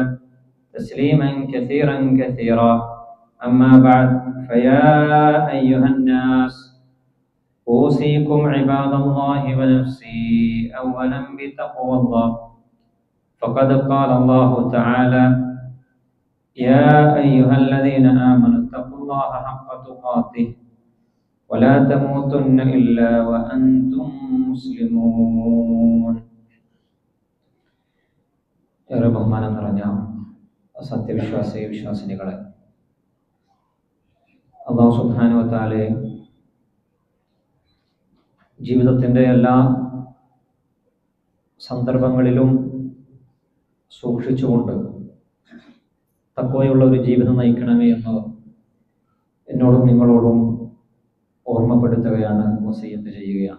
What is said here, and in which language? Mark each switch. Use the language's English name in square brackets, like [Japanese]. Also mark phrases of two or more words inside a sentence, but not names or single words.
[Arabic] تسليما كثيرا أما بعد فيا أيها الناس أوصيكم عباد الله ونفسي أولا بتقوى الله فقد قال الله تعالى يا أيها الذين آمنوا اتقوا الله حق تقاته ولا تموتن إلا وأنتم مسلمون. [Malayalam] ഏറെ ബഹുമാനം നിറഞ്ഞ വിശ്വാസിനികളെ, അല്ലാഹു [Arabic] سبحانه وتعالى [Malayalam] ജീവിതത്തിൻ്റെ എല്ലാ സന്ദർഭങ്ങളിലും സൂക്ഷിച്ചുകൊണ്ട് തഖ്വയുള്ള ഒരു ജീവിതം നയിക്കണമേ എന്ന് എന്നോടും നിങ്ങളോടും ഓർമ്മപ്പെടുത്തുകയാണ്, വസിയ്യത്ത് ചെയ്യുകയാണ്.